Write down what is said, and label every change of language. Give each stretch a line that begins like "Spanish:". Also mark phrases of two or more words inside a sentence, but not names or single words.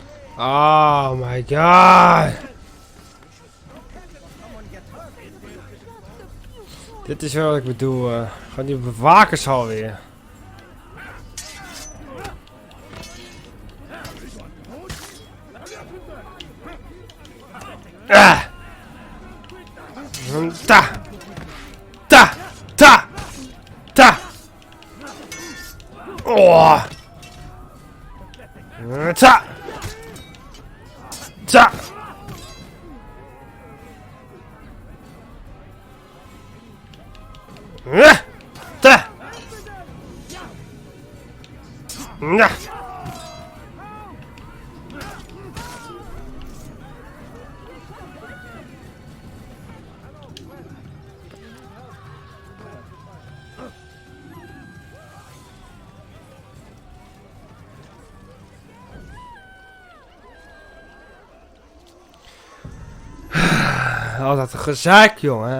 English: Oh my god.
Dutch: Dit is wel wat ik bedoel. Gewoon die bewakers alweer. Ah. Ta. Ta. Ta. Ta. Oh. Ta. Ta. Ta. Ja. Altijd een gezeik, jongen.